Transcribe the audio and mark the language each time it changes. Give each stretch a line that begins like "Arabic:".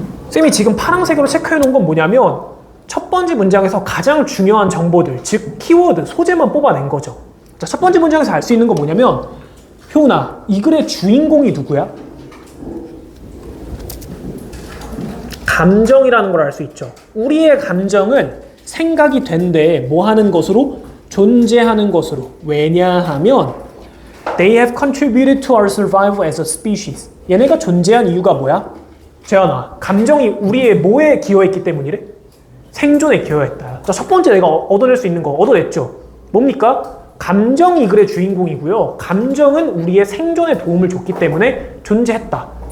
Korean: 쌤이 지금 파란색으로 체크해 놓은 건 뭐냐면 첫 번째 문장에서 가장 중요한 정보들, 즉 키워드, 소재만 뽑아낸 거죠. 자, 첫 번째 문장에서 알 수 있는 건 뭐냐면 효은아, 이 글의 주인공이 누구야? 감정이라는 걸 알 수 있죠. 우리의 감정은 생각이 된데 뭐 하는 것으로? 존재하는 것으로. 왜냐하면
English: They have contributed to our survival as a species.
Korean: 얘네가 존재한 이유가 뭐야? 재현아, 감정이 우리의 뭐에 기여했기 때문이래? 생존에 기여했다. 자, 첫 번째 내가 얻어낼 수 있는 거 얻어냈죠. 뭡니까? 감정이 이 글의 주인공이고요. 감정은 우리의 생존에 도움을 줬기 때문에 존재했다.